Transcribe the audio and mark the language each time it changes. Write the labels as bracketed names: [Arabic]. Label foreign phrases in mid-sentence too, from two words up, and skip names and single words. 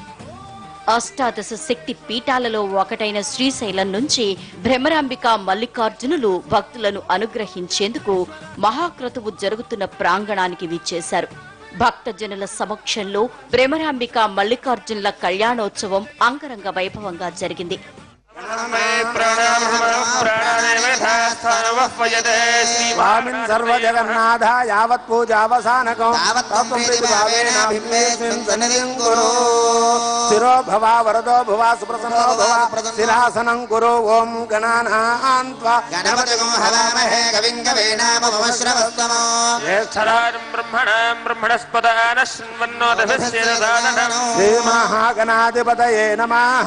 [Telugu] అష్టాదశ శక్తి పీఠాలలో ఒకటైన శ్రీశైలం నుంచి భ్రమరాంబిక మల్లికార్జునులు భక్తులను అనుగ్రహించేందుకు మహాక్రతువు జరుగుతున్న ప్రాంగణానికి విచ్చేశారు. భక్తజనుల సమక్షంలో భ్రమరాంబిక మల్లికార్జునుల కళ్యాణోత్సవం అంగరంగ వైభవంగా జరిగింది. [Sanskrit] स्वामिन् सर्वजगन्नाथ यावत् पूजावसानकं स्थिरो भवा वरदो भवा सुप्रसन्नो भवा शिरासनं कुरु ओं गणानां त्वा गणपतिं हवामहे कविं कवीनामुपमश्रवस्तमो ज्येष्ठराजं ब्रह्मणां ब्रह्मणस्पदान शृण्वन्नोदभिस्येददाननं श्रीमहागणाधिपतये नमः।